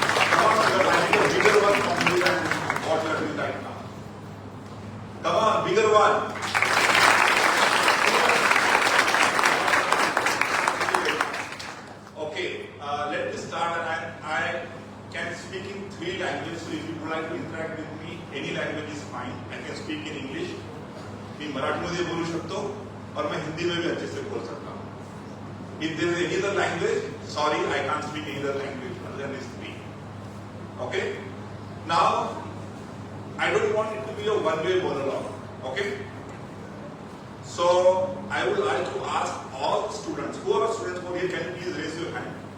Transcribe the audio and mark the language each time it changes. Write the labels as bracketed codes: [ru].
[en] Come on, we are planning a bigger one from you than what you are doing right now. Come on, bigger one. Okay, let me start. And I can speak in 3 languages. So if you would like to interact with me, any language is fine. I can speak in English. [mr] मैं मराठी मध्ये बोलू शकतो [hi] और मैं हिंदी में भी अच्छे से बोल सकता हूँ. [en] If there is any other language, sorry, I can't speak any other language other than these 3. Okay. Now, I don't want it to be a one-way monologue. Okay. So I would like to ask all students, who are students over here, can you please raise your hand?